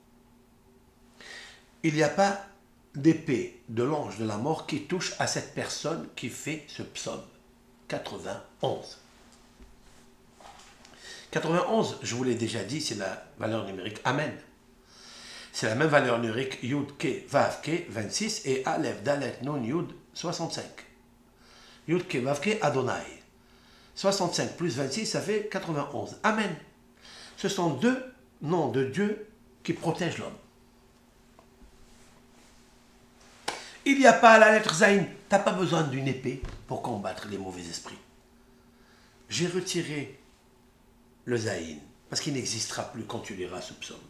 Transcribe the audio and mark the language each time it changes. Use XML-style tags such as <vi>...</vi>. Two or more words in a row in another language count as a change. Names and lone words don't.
<fr>Il n'y a pas d'épée de l'ange de la mort qui touche à cette personne qui fait ce psaume. 91. 91, je vous l'ai déjà dit, c'est la valeur numérique Amen. C'est la même valeur numérique, Yud, Ke, Vav, Ke, 26, et Aleph, Dalet, Nun, Yud, 65. Yud, Ke, Vav, Ke, Adonai. 65 plus 26, ça fait 91. Amen. Ce sont deux noms de Dieu qui protègent l'homme. Il n'y a pas la lettre Zayin. Tu n'as pas besoin d'une épée pour combattre les mauvais esprits. J'ai retiré le Zayin parce qu'il n'existera plus quand tu liras ce psaume.</fr>